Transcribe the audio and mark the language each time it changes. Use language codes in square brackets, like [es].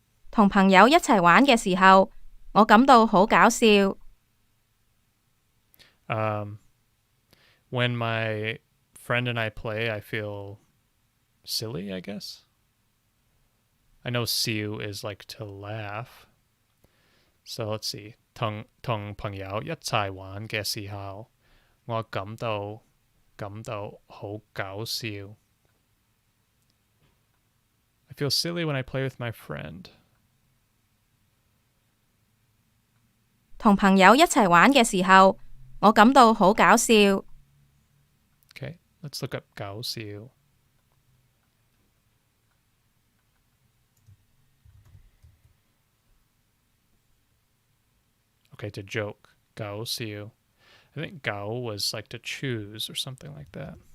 [yue] 同朋友一齊玩嘅時候，我感到好搞笑。 [en] When my friend and I play, I feel silly, I guess. I know "笑" is like to laugh. So let's see. [yue] 同朋友一齊玩嘅時候，我感到好搞笑。 [en] I feel silly when I play with my friend. [yue] 同朋友一齊玩嘅時候，我感到好搞笑。 [en] Okay, let's look up 搞笑. Okay, to joke. 搞笑. I think 搞 was like to choose or something like that.